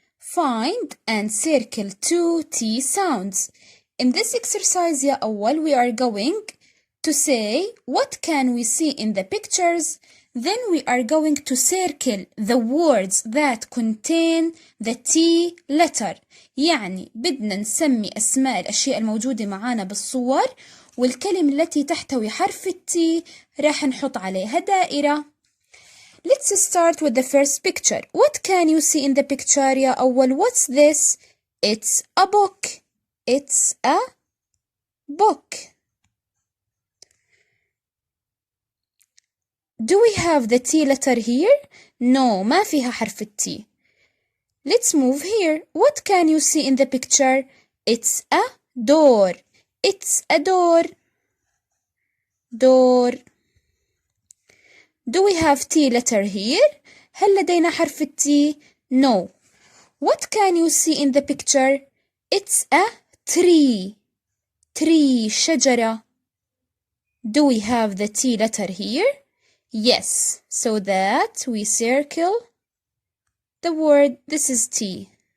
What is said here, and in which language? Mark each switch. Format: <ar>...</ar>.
<en>Find and circle 2 T sounds. In this exercise</en> <ar>يا أول,</ar> <en>we are going to say what can we see in the pictures. Then we are going to circle the words that contain the T letter.</en> <ar>يعني بدنا نسمي أسماء الأشياء الموجودة معانا بالصور، والكلمة التي تحتوي حرف التي راح نحط عليها دائرة.</ar> <en>Let's start with the first picture. What can you see in the picture</en> <ar>يا أول?</ar> <en>What's this? It's a book. It's a book. Do we have the T letter here?</en> <ar>No, ما فيها حرف التي.</ar> <en>Let's move here. What can you see in the picture? It's a door. It's a door. Door. Do we have T letter here?</en> <ar>هل لدينا حرف التي؟ No.</ar> <en>What can you see in the picture? It's a tree. Tree,</en> <ar>شجرة.</ar> <en>Do we have the T letter here? Yes, so that we circle the word. This is T.</en>